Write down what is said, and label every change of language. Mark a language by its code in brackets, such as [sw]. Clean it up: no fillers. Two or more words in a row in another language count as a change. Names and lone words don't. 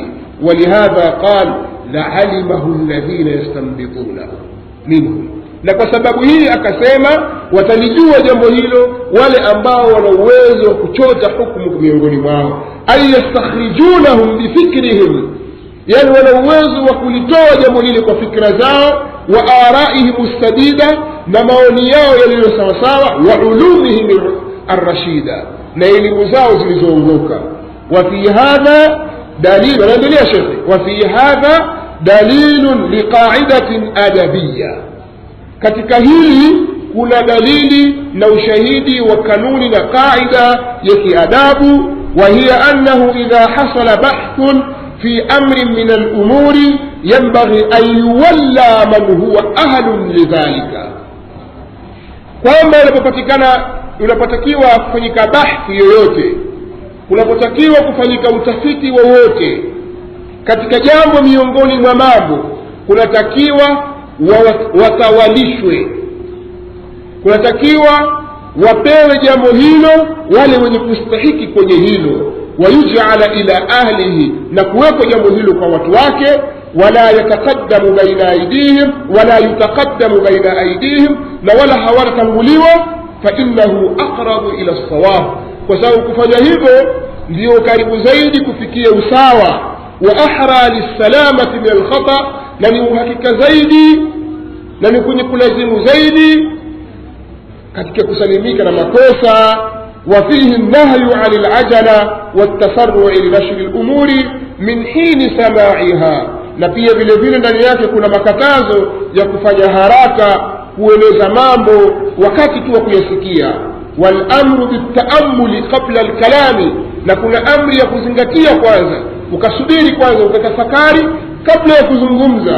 [ar] ولهذا قال لعلمه الذين يستنبطونه منهم, [sw] na kwa sababu hii akasema watalijua jambo hilo wale ambao wana uwezo wa kuchota hukumu miongoni mwao, [ar] أي يستخرجونه بفكرهم, [sw] yani wana uwezo wa kulitoa jambo hili kwa fikra zao, [ar] وآرائهم السديدة, [sw] na maoni yao yaliyo sawa sawa, [ar] وعلومهم الرشيدة, [sw] na elimu zao zilizoongoka. [ar] وفي هذا دليل, [sw] anaendelea shekhi, [ar] وفي هذا دليل لقاعدة أدبية, [sw] katika hili kuna dalili na ushahidi wa kanuni na qaida ya kiadabu. [ar] وهي أنه إذا حصل بحث في أمر من الأمور ينبغي أن يولى من هو أهل لذلك, [sw] kwamba unapotakiwa kufanyika bahthi yoyote, unapotakiwa kufanyika utafiti wowote katika jambo miongoni mwa mambo, kunatakiwa watawalishwe, kunatakiwa wapewe jambo hilo wale wenye kustahiki kwenye hilo, [ar] ويجعل إلى أهله, [sw] na kuwekwa jambo hilo kwa watu wake, [ar] ولا يتقدم بين أيديهم ولا يتقدم بين أيديهم, [sw] na wala hawatatanguliwa, [ar] فإنه أقرب إلى الصواب, [sw] kwa sababu kufanya hivyo ndio karibu zaidi kufikia usawa, [ar] وأحرى للسلامة من الخطأ, [sw] na ni uhakika zaidi na ni kwenye kulazimu zaidi katika kusalimika na makosa. [ar] وفيه النهي عن العجلة والتسرع لنشر الأمور من حين سماعها، [sw] na pia vile vile ndani yake kuna makatazo ya kufanya haraka kueleza mambo wakati tu wa kuyasikia. [ar] والأمر بالتأمل قبل الكلام, [sw] na kuna amri ya kuzingatia kwanza, ukasubiri kwanza, ukatafakari kabla ya kuzungumza.